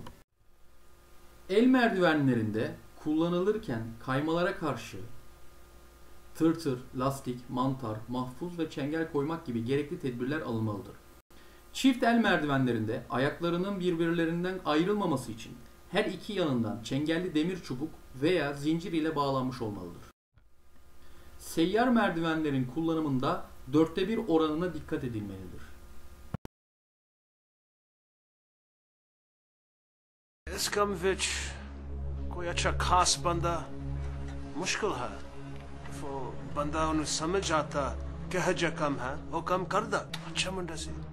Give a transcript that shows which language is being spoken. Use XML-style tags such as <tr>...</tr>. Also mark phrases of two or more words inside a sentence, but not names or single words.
<tr>El merdivenlerinde kullanılırken kaymalara karşı tırtır, lastik, mantar, mahfuz ve çengel koymak gibi gerekli tedbirler alınmalıdır. Çift el merdivenlerinde ayaklarının birbirlerinden ayrılmaması için her iki yanından çengelli demir çubuk veya zincir ile bağlanmış olmalıdır. Seyyar merdivenlerin kullanımında 1/4 oranına dikkat edilmelidir.</tr> <pa>ਇਸਕਮ ਵਿਚ ਕੋਈ ਅੱਛਾ ਖ਼ਾਸ ਬੰਦਾ ਮੁਸ਼ਕਿਲ ਹੈ ਵੋ ਬੰਦਾ ਉਨ੍ਹੇਂ ਸਮਝ ਆਤਾ ਕਿ ਹਜਾ ਕਮ ਹੈ ਵੋ ਕਮ ਕਰ ਦਾ ਅੱਛਾ ਮੁੰਡਾ ਸੇ</pa>